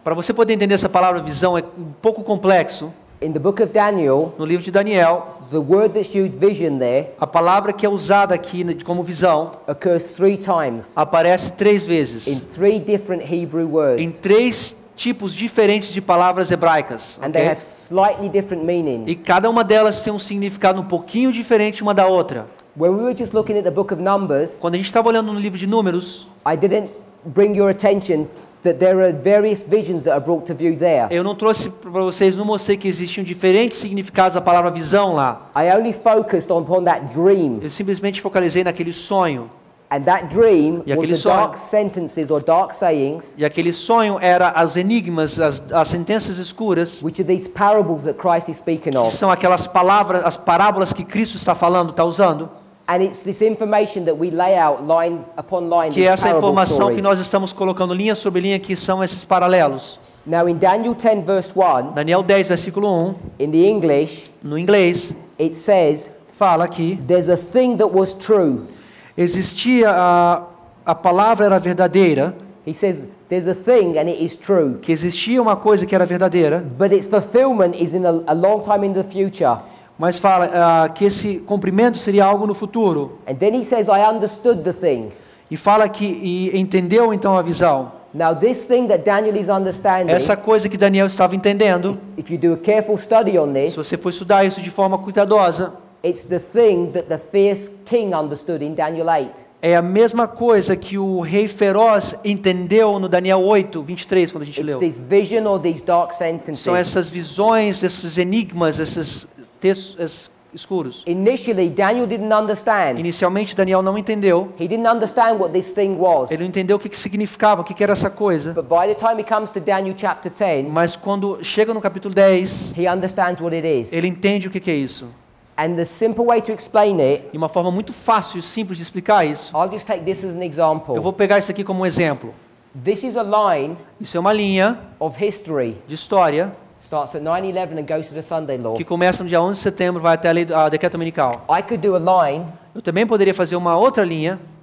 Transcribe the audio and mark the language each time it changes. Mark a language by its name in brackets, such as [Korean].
[Portuguese] Para você poder entender essa palavra visão é um pouco complexo. [English] In the book of Daniel, [Portuguese] No livro de Daniel, [English] the word that's used vision there [Portuguese] a palavra que é usada aqui como visão [English] occurs 3 times [Portuguese] aparece 3 [English] in [Portuguese] vezes [English] 3 different Hebrew words. [Portuguese] em 3 tipos diferentes de palavras hebraicas. [English] And they Ok? have slightly different [Portuguese] E [English] meanings. [Portuguese] cada uma delas tem um significado um pouquinho diferente uma da outra. [English] When we were just looking at the book of Numbers, [Portuguese] Quando a gente estava olhando no livro de Números, [English] I didn't bring your attention that there are various visions that are brought to view there. [Portuguese] eu não trouxe para vocês, não mostrei que existiam diferentes significados da palavra visão lá. [English] I only focused upon that dream. [Portuguese] Eu simplesmente focalizei naquele sonho. [English] And that dream [Portuguese] E aquele [English] was the [Portuguese] sonho- [English] dark sentences or dark sayings, [Portuguese] E aquele sonho era os enigmas, as sentenças escuras, [English] which are these parables that Christ is speaking [Portuguese] que [English] of. [Portuguese] são aquelas palavras, as parábolas que Cristo está falando, está usando. [English] And it's this information that we lay out line upon line, [Portuguese] Que é [English] these [Portuguese] essa [English] parable [Portuguese] informação que [English] stories. [Portuguese] nós estamos colocando linha sobre linha, que são esses paralelos. [English] Now in Daniel 10 verse 1, [Portuguese] Daniel 10, versículo 1, [English] in the English, [Portuguese] no inglês, [English] it says, [Portuguese] fala que [English] there's a thing that was true. [Portuguese] existia, a palavra era verdadeira, [English] He says, there's a thing and it is true. [Portuguese] que existia uma coisa que era verdadeira, [English] But its fulfillment is in a long time in the future. [Portuguese] mas fala que esse cumprimento seria algo no futuro. [English] And then he says, I understood the thing. [Portuguese] E fala que e entendeu então a visão. [English] Now this thing that Daniel is understanding, [Portuguese] Essa coisa que Daniel estava entendendo, [English] if you do a careful study on [Portuguese] se [English] this, [Portuguese] você for estudar isso de forma cuidadosa, [English] it's the thing that the fierce king understood in Daniel 8. [Portuguese] é a mesma coisa que o rei feroz entendeu no Daniel 8, 23, quando a gente [English] It's [Portuguese] leu. [English] this vision or these dark sentences. [Portuguese] São essas visões, esses enigmas, esses textos escuros. [English] Initially, Daniel didn't understand. [Portuguese] Inicialmente, Daniel não entendeu. [English] He didn't understand what this thing was. [Portuguese] Ele não entendeu o que significava, o que era essa coisa. [English] But by the time he comes to Daniel chapter 10, [Portuguese] Mas quando chega no capítulo 10, [English] he understands what it is. [Portuguese] ele entende o que é isso. [English] And the simple way to explain it, [Portuguese] E uma forma muito fácil e simples de explicar isso, [English] I'll just take this as an [Portuguese] eu [English] example. [Portuguese] vou pegar isso aqui como um exemplo. [English] This is a line [Portuguese] Isso é uma linha [English] of history. [Portuguese] de história [English] Starts at 9/11 and goes to the Sunday law. [Portuguese] que começa no dia 11 de setembro, vai até a decreto dominical. [English] I could do a line [Portuguese] Eu também poderia fazer uma outra linha